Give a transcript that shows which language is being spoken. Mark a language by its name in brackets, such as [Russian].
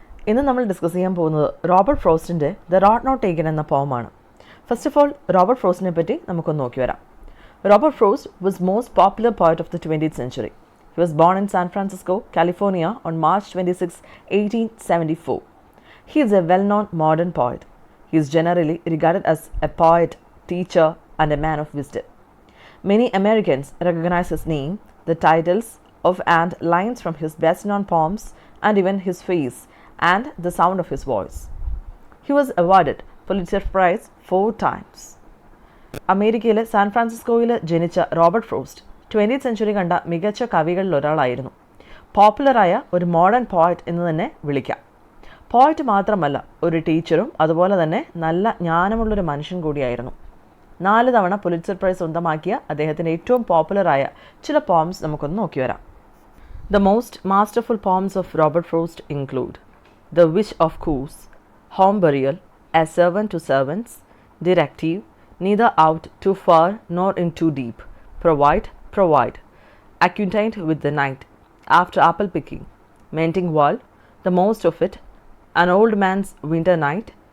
[Malayalam] ഇന്ന് നമ്മൾ ഡിസ്കസ് ചെയ്യാൻ പോകുന്നത് Robert ഫ്രോസ്റ്റിൻ്റെ the road not taken എന്ന പോമാണ്. [English] first of all Robert ഫ്രോസ്റ്റിനെ [Malayalam] പറ്റി നമുക്കൊന്ന് നോക്കി വരാം. [English] Robert Frost was most popular poet of the 20th century. He was born in San Francisco, California on March 26, 1874. He is a well-known modern poet. He is generally regarded as a poet, teacher, and a man of wisdom. Many Americans recognize his name, the titles of and lines from his best-known poems, and even his face and the sound of his voice. He was awarded Pulitzer Prize 4 times. [Malayalam] അമേരിക്കയിലെ San ഫ്രാൻസിസ്കോയിൽ ജനിച്ച Robert frost 20th century കണ്ട മികച്ച കവികളിൽ ഒരാളായിരുന്നു. പോപ്പുലറായ ഒരു modern poet എന്ന് തന്നെ വിളിക്കാം. Poet മാത്രമല്ല, ഒരു ടീച്ചറും അതുപോലെ തന്നെ നല്ല ജ്ഞാനമുള്ളൊരു മനുഷ്യൻ കൂടിയായിരുന്നു. 4 തവണ പുലിറ്റ്സർ പ്രൈസ് സ്വന്തമാക്കിയ അദ്ദേഹത്തിൻ്റെ ഏറ്റവും പോപ്പുലറായ ചില പോംസ് നമുക്കൊന്ന് നോക്കി വരാം. [English] The most masterful poems of Robert Frost include The Witch of Coos, Home Burial, A Servant to Servants, Directive, Neither Out Too Far Nor In Too Deep, Provide, Acquainted with the Night, After Apple Picking, Mending Wall, The Most of It, An Old Man's Winter Night,